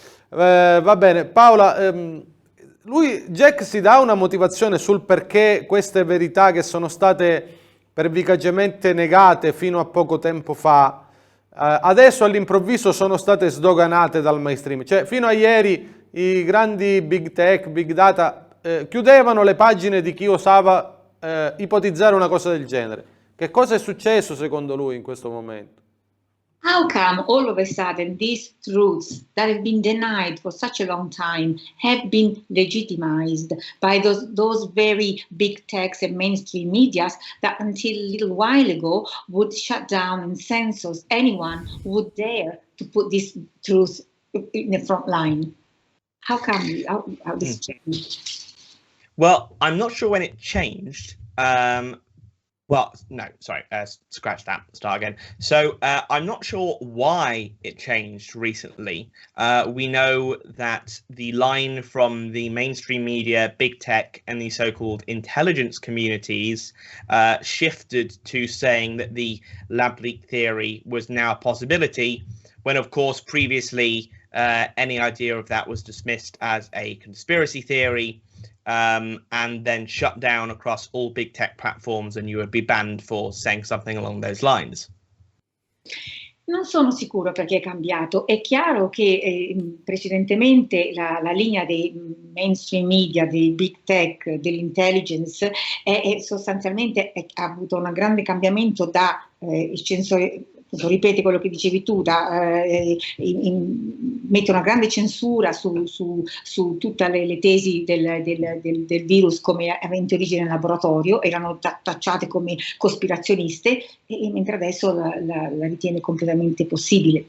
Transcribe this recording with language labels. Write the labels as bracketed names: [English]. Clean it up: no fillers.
[Italian] Va bene, Paola, Jack si dà una motivazione sul perché queste verità che sono state pervicacemente negate fino a poco tempo fa, adesso all'improvviso sono state sdoganate dal mainstream. Cioè, fino a ieri i grandi big tech, big data, chiudevano le pagine di chi osava ipotizzare una cosa del genere. Che cosa è successo secondo lui in questo momento? [English] How come all of a sudden these truths that have been denied for such a long time have been legitimized by those very big techs and mainstream medias that until a little while ago would shut down and censor anyone who would dare to put these truths in the front line? How come how this changed? Well, I'm not sure when it changed. Well, no, sorry, scratch that, start again. So I'm not sure why it changed recently. We know that the line from the mainstream media, big tech, and the so-called intelligence communities shifted to saying that the lab leak theory was now a possibility, when, of course, previously any idea of that was dismissed as a conspiracy theory. And then shut down across all big tech platforms, and you would be banned for saying something along those lines. [Italian] Non sono sicuro perché è cambiato. È chiaro che precedentemente la linea dei mainstream media, dei big tech, dell'intelligence è sostanzialmente ha avuto un grande cambiamento da il censore. Ripete quello che dicevi tu, mette una grande censura su tutte le tesi del virus come aventi origine nel laboratorio, erano tacciate come cospirazioniste, mentre adesso la ritiene completamente possibile.